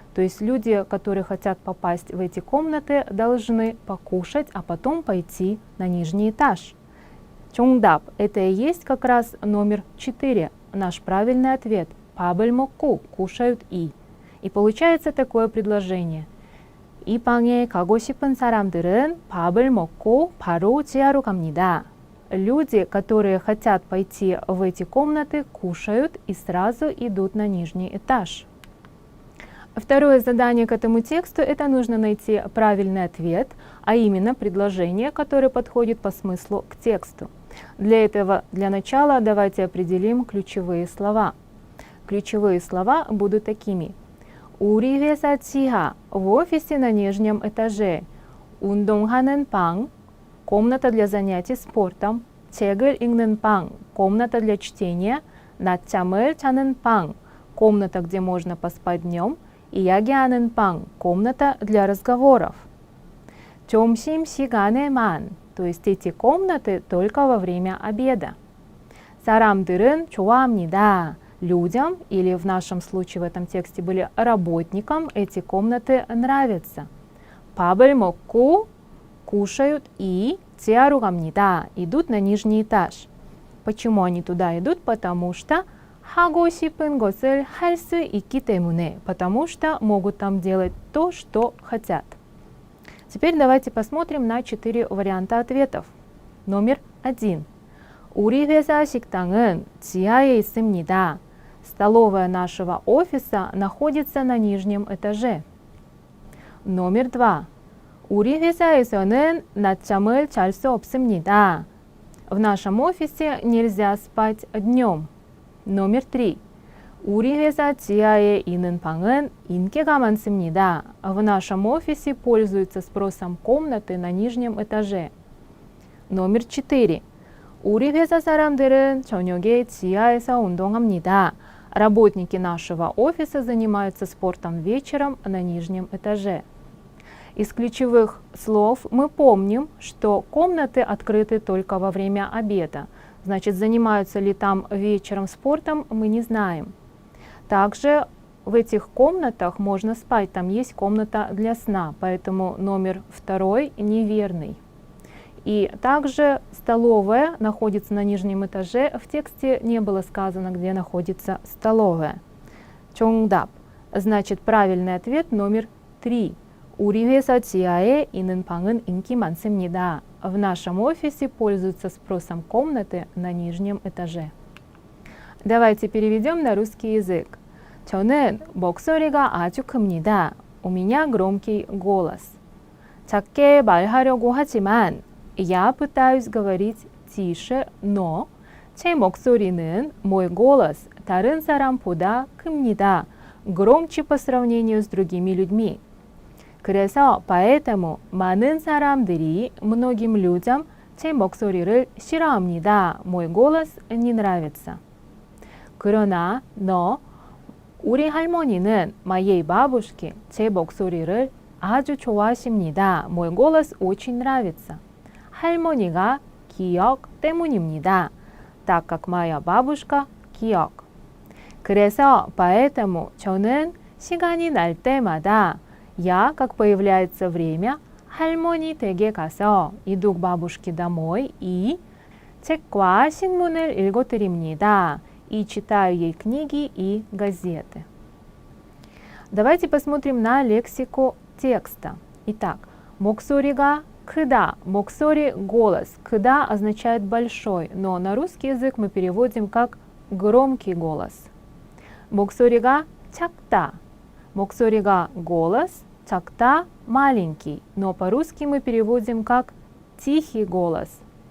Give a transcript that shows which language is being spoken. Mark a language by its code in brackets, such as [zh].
[ru] То есть люди, которые хотят попасть в эти комнаты, должны покушать, а потом пойти на нижний этаж. 정답 – это и есть как раз номер 4, наш правильный ответ. [ko] 밥을 먹고 [ru] кушают и. И получается такое предложение. [ko] 이 방에 가고 싶은 사람들은 밥을 먹고 바로 지하로 갑니다. [ru] Люди, которые хотят пойти в эти комнаты, кушают и сразу идут на нижний этаж. Второе задание к этому тексту – это нужно найти правильный ответ, а именно предложение, которое подходит по смыслу к тексту. Для этого, для начала, давайте определим ключевые слова. Ключевые слова будут такими. [ko] 우리 회사 지하, [ru] в офисе на нижнем этаже. [ko] 운동하는 방, [ru] комната для занятий спортом. [ko] 책을 읽는 방, [ru] комната для чтения. [ko] 낮잠을 자는 방, [ru] комната, где можно поспать днем. [ko] 이야기하는 방, [ru] комната для разговоров. [ko] 점심시간에만, [ru] то есть эти комнаты только во время обеда. [ko] 사람들은 좋아합니다. [ru] Людям, или в нашем случае в этом тексте были работникам, эти комнаты нравятся. [ko] 밥을 먹고 [ru] кушают и [ko] 지하로 갑니다. [ru] Идут на нижний этаж. Почему они туда идут? Потому что [ko] 하고 싶은 것을 할 수 있기 때문에. [ru] Потому что могут там делать то, что хотят. Теперь давайте посмотрим на 4 варианта ответов. Номер 1. [ko] 우리 회사 식당은 지하에 있습니다. [ru] Столовая нашего офиса находится на нижнем этаже. Номер 2. [ko] 우리 회사에서는 낮잠을 잘 수 없습니다. [ru] В нашем офисе нельзя спать днем. Номер 3. [ko] 우리 회사 지하에 있는 방은 인기가 많습니다. [ru] В нашем офисе пользуются спросом комнаты на нижнем этаже. Номер 4. [ko] 우리 회사 사람들은 저녁에 지하에서 운동합니다. [ru] Работники нашего офиса занимаются спортом вечером на нижнем этаже. Из ключевых слов мы помним, что комнаты открыты только во время обеда. Значит, занимаются ли там вечером спортом, мы не знаем. Также в этих комнатах можно спать, там есть комната для сна, поэтому номер 2 неверный. И также столовая находится на нижнем этаже. В тексте не было сказано, где находится столовая. [ko] 정답. [ru] Значит, правильный ответ номер 3. [ko] 우리 회사 지하에 있는 방은 인기 많습니다. [ru] В нашем офисе пользуются спросом комнаты на нижнем этаже. Давайте переведем на русский язык. [ko] 저는 목소리가 아주 큽니다. [ru] У меня громкий голос. [ko] 작게 말하려고 하지만 [ru] Я пытаюсь говорить тише, но [ko] 제 목소리는 [ru] мой голос [ko] 다른 사람보다 큽니다. [ru] Громче по сравнению с другими людьми. [ko] 그래서 [ru] поэтому [ko] 많은 사람들이 [ru] многим людям [ko] 제 목소리를 싫어합니다. [ru] Мой голос не нравится. [ko] 그러나 우리 할머니는 [ru] моей бабушке [ko] 제 목소리를 아주 좋아하십니다. [ru] Мой голос очень нравится. [ko] 할머니가 기억 때문입니다. [ru] Так как моя бабушка 기억. [ko] 그래서 [ru] поэтому [ko] 저는 시간이 날 때마다 [ru] я, как появляется время, [ko] 할머니 댁에 가서 [ru] иду к бабушке домой и [ko] 책과 신문을 읽어드립니다. [ru] И читаю ей книги и газеты. Давайте посмотрим на лексику текста. Итак, [ko] 목소리가 크다, [ru] 목소리 – голос. 크다 означает большой, но на русский язык мы переводим как громкий голос. [ko] 목소리가 작다, [ru] 목소리가 голос, 작다 – маленький, но по-русски мы переводим как тихий голос.